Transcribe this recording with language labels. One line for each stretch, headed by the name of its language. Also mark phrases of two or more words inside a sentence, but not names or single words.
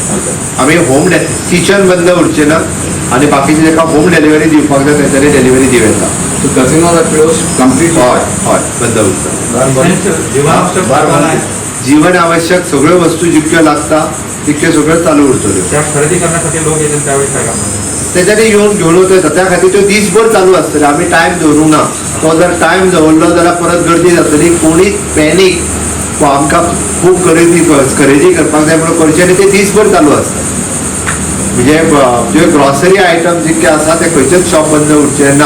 Konkani: आमी
English: home kitchen
Konkani: बंद उरचे ना आनी बाकीचे जाका
English: home delivery
Konkani: दिवपाक जाय तेंच्यांनी डिलिव्हरी दिवं येता. हय बंद उरता. जीवन आवश्यक सगळ्यो वस्तू जितक्यो लागता तितक्यो सगळ्यो चालू उरतल्यो.
Marathi: खरेदी करण्यासाठी लोक येतील त्यावेळी काय करणार?
Konkani: त्याच्यानी येऊन घेऊन वता. त्या खातीर त्यो दीसभर चालू आसतले. आमी टायम दवरूंक ना. तो जर टायम दवरलो जाल्यार परत गर्दी जातली. कोणीच पॅनीक आमकां खूब खरेदी करपाक जाय म्हणून करचें आनी ते दीसभर चालू आसता. म्हणजे जे
English: grocery item
Konkani: जितके आसा ते खंयचेच शॉप बंद उरचे ना.